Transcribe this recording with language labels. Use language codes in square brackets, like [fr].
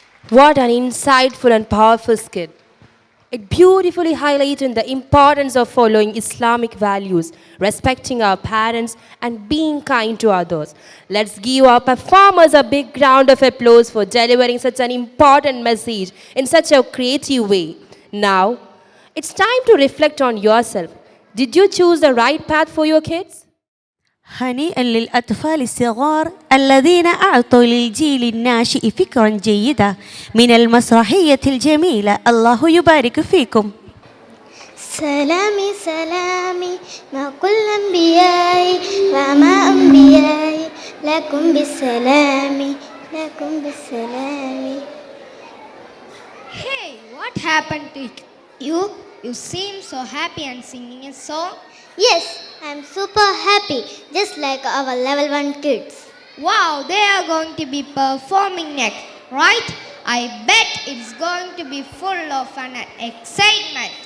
[en] What an insightful and powerful skit. It beautifully highlighted the importance of following Islamic values, respecting our parents, and being kind to others. Let's give our performers a big round of applause for delivering such an important message in such a creative way. Now, it's time to reflect on yourself. Did you choose the right path for your kids? [ar] هنيئا للأطفال الصغار الذين أعطوا للجيل الناشئ فكرا جيدا من المسرحية الجميلة. الله يبارك فيكم. سلامي سلامي مع كل أنبيائي ومع أنبيائي لكم بالسلام لكم بالسلام. [en] Hey, what happened to you? You seem so happy and singing a song. Yes, I'm super happy, just like our level 1 kids. Wow, they are going to be performing next, right? I bet it's going to be full of an excitement.